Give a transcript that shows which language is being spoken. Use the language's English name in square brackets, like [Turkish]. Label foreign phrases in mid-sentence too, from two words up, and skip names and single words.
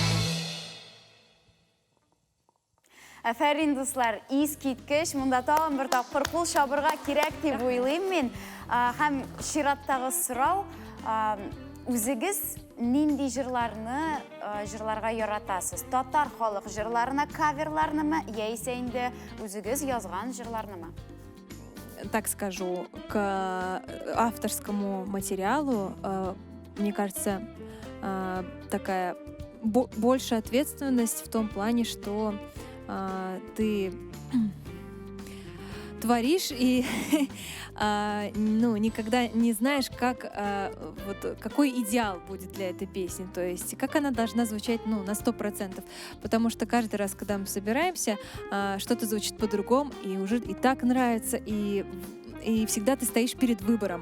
[Tatar] Афәрин дуслар, ис киткеш, монда тагын бер тапкыр кул шабырга кирәк дип уйлыйм мин. Һәм чираттагы сорау, үзегез нинди җырларга яратасыз? Татар халык җырларына каверларнымы, яисә инде үзегез язган җырларнымы? [Russian] Так скажу, к авторскому материалу, мне кажется, такая большая ответственность в том плане, что ты творишь и никогда не знаешь, какой идеал будет для этой песни, то есть как она должна звучать на 100%, потому что каждый раз, когда мы собираемся, что-то звучит по-другому, и уже и так нравится, и всегда ты стоишь перед выбором.